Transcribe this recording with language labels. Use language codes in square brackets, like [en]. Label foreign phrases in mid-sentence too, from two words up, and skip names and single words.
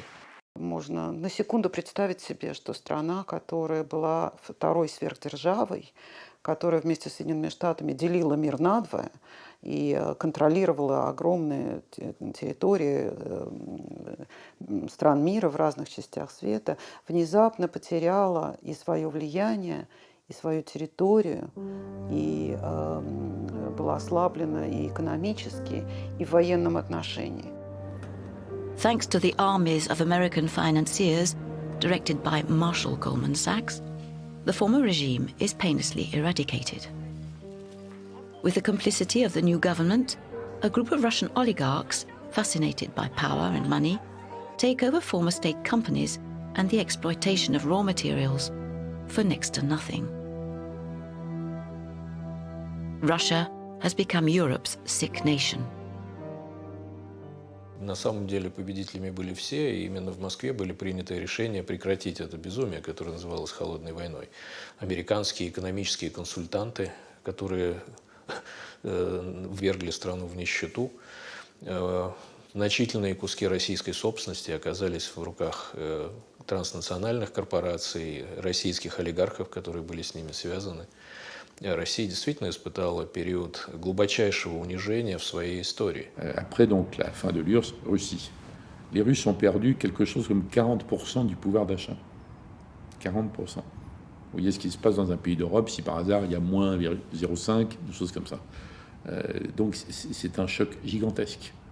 [ru] Можно на секунду представить себе, что страна, которая была второй сверхдержавой, которая вместе с Соединенными Штатами делила мир надвое и контролировала огромные территории стран мира в разных частях света, внезапно потеряла и свое влияние, и свою территорию, и была ослаблена и экономически, и в военном отношении. [en] Thanks to the armies of American financiers, directed by Marshall Goldman Sachs, the former regime is painlessly eradicated. With the complicity of the new government, a group of Russian oligarchs, fascinated by power and money, take over former state companies and the exploitation of raw materials for next to nothing. Russia has become Europe's sick nation. [ru] На самом деле победителями были все, и именно в Москве были приняты решения прекратить это безумие, которое называлось «холодной войной». Американские экономические консультанты, которые ввергли страну в нищету, значительные куски российской собственности оказались в руках транснациональных корпораций, российских олигархов, которые были с ними связаны. Россия действительно испытала период глубочайшего унижения в своей истории. [fr] Après donc la fin de Russie, les Russes ont perdu quelque chose comme 40% du pouvoir d'achat. 40%. Vous voyez ce qui se passe dans un pays d'Europe si par hasard il y a moins 0,5, des choses comme ça. Donc c'est un choc gigantesque.